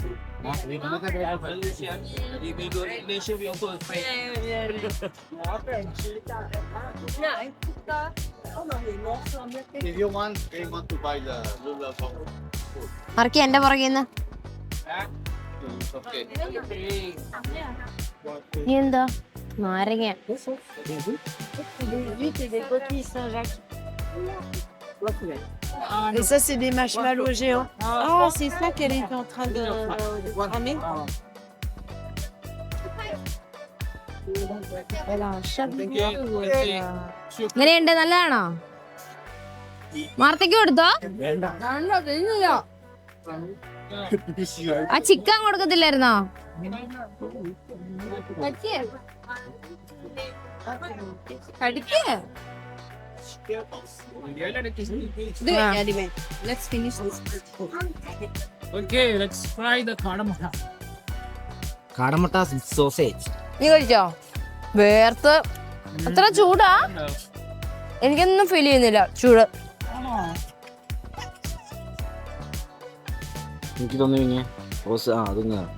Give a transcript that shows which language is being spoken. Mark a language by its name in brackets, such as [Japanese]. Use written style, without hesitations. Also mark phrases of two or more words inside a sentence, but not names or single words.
[Malayalam] മറക്കി എന്റെ പുറകെന്ന് നീ എന്താ നാരങ്ങ? [French] Et ça, c'est des marshmallows géants. Ah, c'est ça qu'elle est en train de ramer. Elle a un chat. [Malayalam] ഇങ്ങനെയുണ്ട്? നല്ലതാണോ? മാർത്തയ്ക്ക് കൊടുത്തോ? ആ ചിക്കൻ കൊടുക്കത്തില്ലായിരുന്നോ? [English] Let's finish this. Okay, let's fry the kadamata. [Malayalam] കാടമുട്ട സോസേജ്. നീ കഴിച്ചോ? വേർത്ത് അത്ര ചൂടാ? എനിക്കൊന്നും ഫീൽ ചെയ്യുന്നില്ല ചൂട്. എനിക്ക് തോന്നുന്നു അതൊന്ന്